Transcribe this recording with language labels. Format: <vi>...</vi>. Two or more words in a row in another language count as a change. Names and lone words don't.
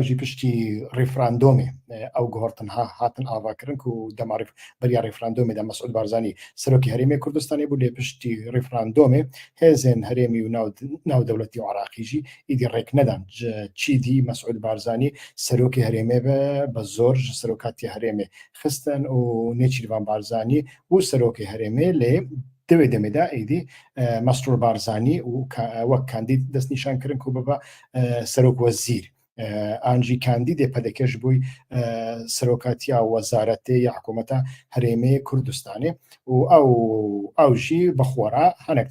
<ku>jî piştî referandumê ew guhortin hatin avakirin ku dema beriya referandumê de Mesûd Barzanî Serokê Herêmê Kurdistanê bû lê piştî referandumê hêzên herêmî û navdewletî û Iraqî jî êdî rêk nedan çîdî Mesûd Barzanî Serokê Herêmê be zor ji serokatiya herêmê xistin û nêçîrvan Barzanî û Serokê Herêmê lê دوێ دەمێدا ئەیدی مەسرور بارزانی و وەک کاندید دەستنیشانکردن و بەبە سەرۆک وەزیر ئانجی کاندیدێ پەدەکەش بووی سەرۆکاتیا وەزارەتێ یا حکوومەتە هەرێمەی کوردستانێ و ئەو ژی بەخۆرا هەنێک</ku>